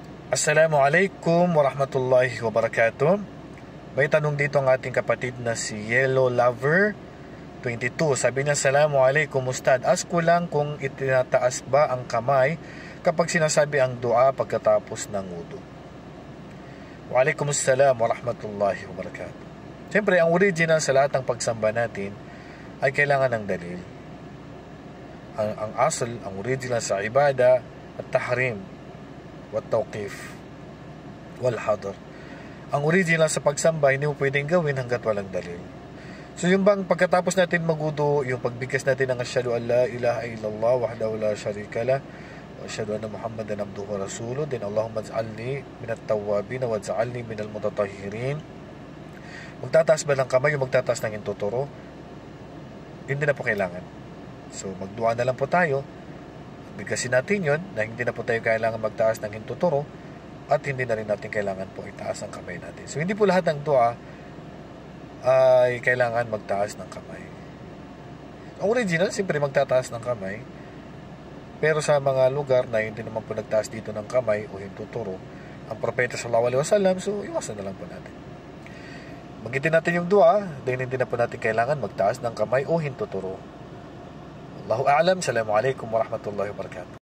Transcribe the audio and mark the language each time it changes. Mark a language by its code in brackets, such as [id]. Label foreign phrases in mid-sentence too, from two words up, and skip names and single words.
[ar] السلام عليكم ورحمة الله وبركاته. [tl] May tanong dito ang ating kapatid na si Yellow Lover 22. Sabi niya, [ar] السلام عليكم أستاذ. [tl] Ask ko lang kung itinataas ba ang kamay kapag sinasabi ang dua pagkatapos ng wudu. [ar] وعليكم السلام ورحمة الله وبركاته. [tl] Siyempre, ang original sa lahat ng pagsamba natin ay kailangan ng dalil. Ang asal, ang original sa ibada at [ar] التحريم والتوقيف والحظر. [tl] Ang original sa pagsamba hindi mo pwedeng gawin hanggat walang dalil. So yung bang pagkatapos natin magudo, yung pagbigkas natin ng [ar] أشهد أن لا إله إلا الله وحده لا شريك له وأشهد أن محمدا عبده ورسوله, [tl] then [ar] اللهم اجعلني من التوابين واجعلني من المتطهرين. [tl] Magtataas ba ng kamay o magtataas ng intuturo? Hindi na po kailangan. So magdua na lang po tayo. Bigkasin natin yun na hindi na po tayo kailangan magtaas ng hintuturo at hindi na rin natin kailangan po itaas ang kamay natin. So hindi po lahat ng dua ay kailangan magtaas ng kamay. Ang original, siyempre magtataas ng kamay. Pero sa mga lugar na hindi naman po nagtaas dito ng kamay o hintuturo ang propeta [ar] صلى الله عليه وسلم, [tl] so iwasan na lang po natin. Magitin natin yung dua, dahil hindi na po natin kailangan magtaas ng kamay o hintuturo. [ar] الله أعلم. السلام عليكم ورحمة الله وبركاته.